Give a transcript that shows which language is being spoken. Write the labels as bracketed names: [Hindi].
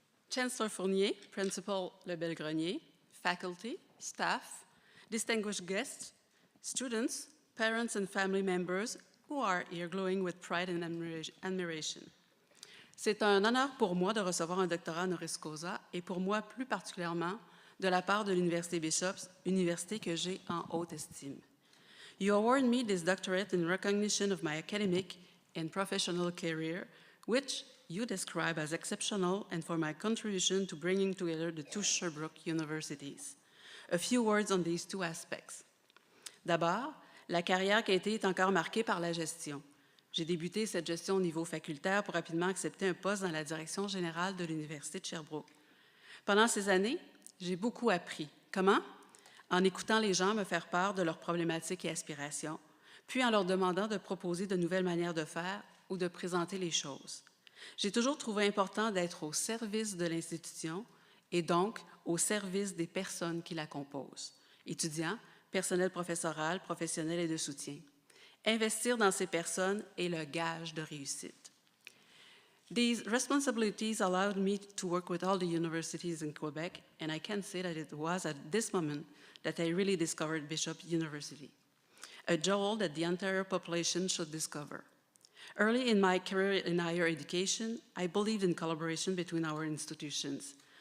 [English] Chancellor Fournier, Principal Lebel-Grenier, faculty, staff, distinguished guests, students, parents, and family members who are here glowing with pride and admiration. [French] C'est un honneur pour moi de recevoir un doctorat honoris causa et pour moi plus particulièrement de la part de l'Université Bishops, université que j'ai en haute estime. [English] You award me this doctorate in recognition of my academic and professional career, which you describe as exceptional and for my contribution to bringing together the two Sherbrooke universities. A few words on these two aspects. [French] D'abord, la carrière qui a été est encore marquée par la gestion. J'ai débuté cette gestion au niveau facultaire pour rapidement accepter un poste dans la direction générale de l'Université de Sherbrooke. Pendant ces années, j'ai beaucoup appris. Comment? En écoutant les gens me faire part de leurs problématiques et aspirations, puis en leur demandant de proposer de nouvelles manières de faire ou de présenter les choses. J'ai toujours trouvé important d'être au service de l'institution et donc au service des personnes qui la composent, étudiants, personnel professoral, professionnel et de soutien. Investir dans ces personnes est le gage de réussite. [English] These responsibilities allowed me to work with all the universities in Quebec, and I can say that it was at this moment that I really discovered Bishop University, a jewel that the entire population should discover. Early in my career in higher education, I believed in collaboration between our institutions.